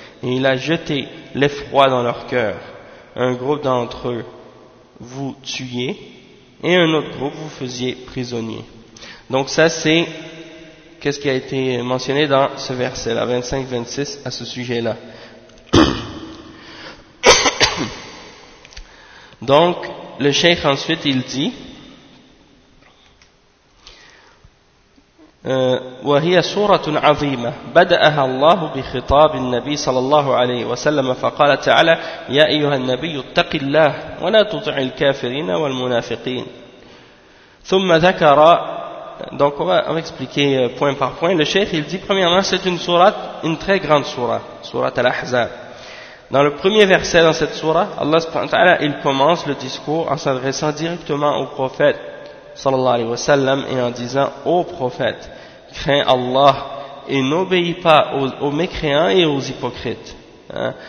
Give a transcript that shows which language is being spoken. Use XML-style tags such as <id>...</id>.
<fr>Et il a jeté l'effroi dans leur cœur. Un groupe d'entre eux vous tuiez et un autre groupe vous faisiez prisonnier. Donc ça c'est qu'est-ce qui a été mentionné dans ce verset là 25-26 à ce sujet là. Donc le cheikh ensuite il dit</fr> <ar>وهي سورة عظيمة بدأها الله بخطاب النبي صلى الله عليه وسلم فقال تعالى يا أيها النبي اتق الله ولا تطع الكافرين والمنافقين ثم ذكر.</ar> <fr>Donc on va expliquer point par point. Le cheikh il dit premièrement c'est une sourate, une très grande sourate, sourate Al-Ahzab. Dans le premier verset dans cette sourate, Allah subhanahu wa ta'ala il commence le discours en s'adressant directement au prophète sallallahu alayhi wa sallam et en disant ô prophète, crains Allah et n'obéis pas aux mécréants et aux hypocrites. Hein?</fr>